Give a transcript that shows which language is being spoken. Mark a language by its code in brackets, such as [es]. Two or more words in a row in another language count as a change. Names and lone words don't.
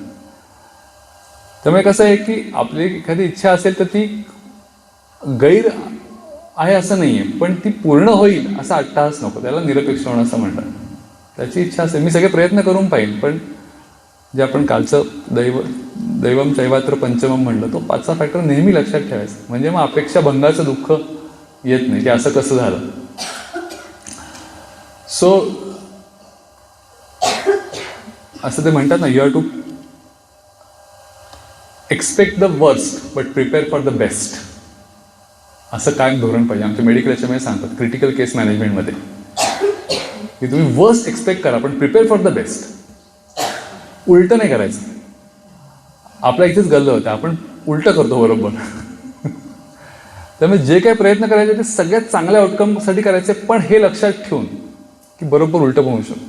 [mr] त्यामुळे कसं आहे की आपली एखादी इच्छा असेल तर ती गैर आहे असं नाही आहे, पण ती पूर्ण होईल असा अट्टहास नको, त्याला निरपेक्ष होणं असं म्हणतात. त्याची इच्छा असेल, मी सगळे प्रयत्न करून पाहिन, पण जे आपण कालचं [sa] दैवम चैवात्र पंचमम [mr] म्हणलं, तो 5चा फॅक्टर नेहमी लक्षात ठेवायचा. म्हणजे मग अपेक्षा भंगाचं दुःख येत नाही की असं कसं झालं. सो असं ते म्हणतात ना, [en] you have to expect the worst but prepare for the best. [mr] असं कायम धोरण पाहिजे. आमच्या मेडिकल याच्यामध्ये सांगतात [en] critical case managementमध्ये [mr] की तुम्ही [en] worst expect [mr] करा पण [en] prepare for the best. [mr] उलटं नाही करायचं. आपल्या इथेच गल्लं होतं, आपण उलटं करतो बरोबर. त्यामुळे जे काही प्रयत्न करायचे ते सगळ्यात चांगल्या आउटकमसाठी करायचे, पण हे लक्षात ठेवून की बरोबर उलटं पण होऊ शकतं.